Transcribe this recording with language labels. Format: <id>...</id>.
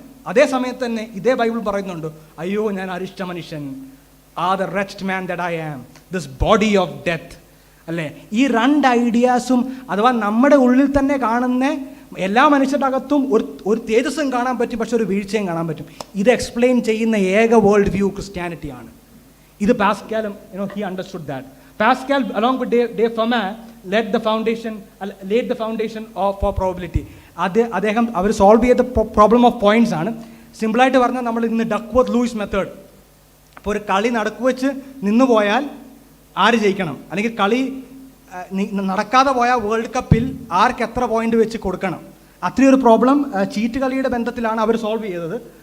<ml>അതേ സമയത്ത് തന്നെ ഇതേ ബൈബിൾ പറയുന്നുണ്ട്, അയ്യോ ഞാൻ അരിഷ്ട മനുഷ്യൻ,</ml> <en>The wretched man that I am, this body of death.</en> <ml>അല്ലേ? ഈ 2 ഐഡിയാസും, അഥവാ നമ്മുടെ ഉള്ളിൽ തന്നെ കാണുന്ന എല്ലാ മനുഷ്യരുടെ അകത്തും ഒരു തേജസ്സും കാണാൻ പറ്റും, പക്ഷെ ഒരു വീഴ്ചയും കാണാൻ പറ്റും. ഇത് എക്സ്പ്ലെയിൻ ചെയ്യുന്ന ഏക വേൾഡ് വ്യൂ ക്രിസ്ത്യാനിറ്റിയാണ്. ഇത് പാസ്കലും</ml> <en>he understood that. Pascal along with de Fermat laid the foundation for probability.</en> <ml>അദ്ദേഹം അവർ സോൾവ് ചെയ്ത പ്രോബ്ലം ഓഫ് പോയിന്റ്സ് ആണ്. സിമ്പിളായിട്ട് പറഞ്ഞാൽ നമ്മൾ ഇന്ന് ഡക്വർത്ത് ലൂയിസ് മെത്തേഡ്. ഇപ്പോൾ ഒരു കളി നടക്കു വെച്ച് നിന്ന് പോയാൽ ആര് ജയിക്കണം, അല്ലെങ്കിൽ കളി നടക്കാതെ പോയാൽ വേൾഡ് കപ്പിൽ ആർക്ക് എത്ര പോയിന്റ് വെച്ച് കൊടുക്കണം, അത്രയൊരു പ്രോബ്ലം ചീറ്റ് കളിയുടെ ബന്ധത്തിലാണ് അവർ സോൾവ് ചെയ്തത്.</ml>